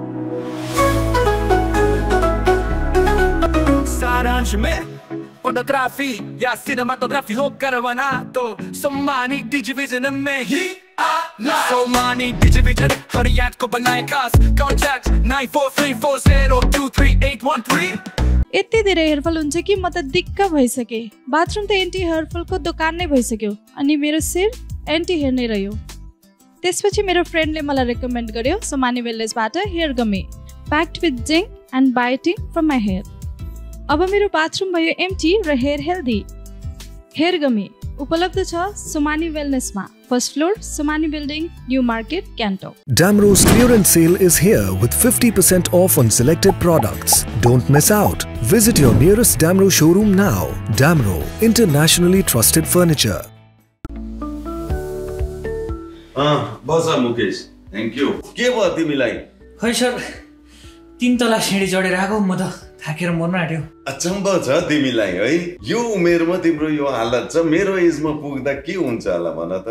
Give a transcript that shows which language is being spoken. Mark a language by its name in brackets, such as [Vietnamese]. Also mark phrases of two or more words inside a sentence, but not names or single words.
[Hindi] सारांश में फोटोग्राफी या सिनेमाटोग्राफी हो करवाना, तो सम्मानी डिजिविजन में ही आना। सम्मानी डिजिविजन हर याद को बनाए खास, कॉन्टैक्ट 9434023813। [Nepali] यति धेरै हेयरफल हुन्छ कि म त दिक्क भइसके। बाथरुम त [English] anti hairfallको [Nepali] दोकान नै भइसक्यो, अनि मेरो शिर [English] anti hair [Nepali] नै रह्यो। त्यसपछि मेरो फ्रेन्डले मलाई रेकमेन्ड गर्यो सोमानी वेलनेसबाट [English] hair gummy, packed with zinc and biotin from my hair. [Nepali] अब मेरो बाथरूम भयो एम्टी र [English] hair healthy. hair gummy [Nepali] उपलब्ध छ सोमानी वेलनेसमा, [English] first floor, [Nepali] सोमानी बिल्डिङ, न्यू मार्केट, गान्तोक। [English] Damro's clearance sale is here with 50% off on selected products. Don't miss out. Visit your nearest Damro showroom now. Damro, internationally trusted furniture. बस मुकेश, thank you. [Nepali] के भयो तिमीलाई? खै सर, 3 तला सिँढी चढेर आएको, म त थाकेर मर्न आँट्यो। अचम्म छ तिमीलाई है, यो उमेरमा तिम्रो यो हालत छ, मेरो एजमा पुग्दा के हुन्छ होला भन त।